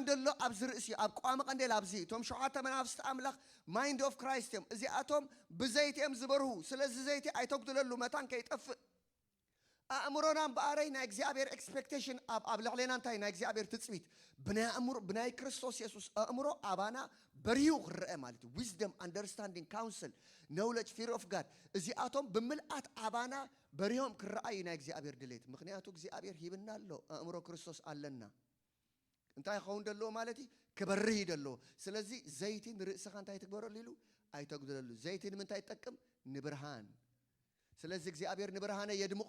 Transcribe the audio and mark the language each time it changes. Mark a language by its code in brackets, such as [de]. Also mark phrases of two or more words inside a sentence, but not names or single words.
[ti] ደሎ ኣብዚ ርእሲ ኣብ ቋሚ ቀንዴል ኣብዚ እቶም ሸውዓተ መናፍስቲ ኣምላኽ [en] mind of Christ [ti] እዮም እዚኣቶም ብዘይቲ እዮም ዝበርሁ ስለዚ ዘይቲ ኣይተግድለሉ መታን ከይጠፍእ ኣእምሮና እምበኣረይ ናይ እግዚኣብሔር ኤክስፔክቴሽን ኣብ ልዕለና እንታይ ናይ እግዚኣብሔር ትፅቢት ብናይ ክርስቶስ ኢየሱስ ኣእምሮ ኣባና በሪሁ ክርአ ማለት እዩ [en] wisdom understanding counsel knowledge fear of God [ti] እዚኣቶም ብምልኣት ኣባና በሪሆም ክረአዩ ናይ እግዚኣብሔር ድሌት ምክንያቱ እግዚኣብሔር ሂብና ኣሎ ኣእምሮ ክርስቶስ ኣለና እንታይ ኸውን ደለዎ ማለት እዩ ክበርህ ደለዎ ስለዚ ዘይቲ ንርእስኻ እንታይ ትግበረሉ ኢሉ ኣይተግድለሉ ዘይቲ ንምንታይ ይጠቅም ንብርሃን ስለዚ እግዚኣብሔር ንብርሃነ የድምቆ